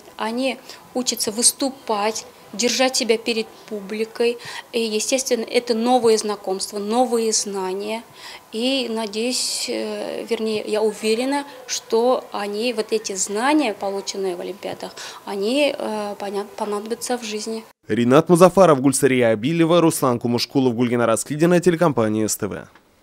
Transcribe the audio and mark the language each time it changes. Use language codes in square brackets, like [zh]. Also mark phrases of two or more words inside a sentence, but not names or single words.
[ru] Они учатся выступать, держать себя перед публикой. И, естественно, это новые знакомства, новые знания. И, надеюсь, вернее, я уверена, что они, вот эти знания, полученные в олимпиадах, они понадобятся в жизни. Ринат Музафаров, Гульсария Абилева, Руслан Кумушкулов, Гульгина Раскидина, телекомпания СТВ.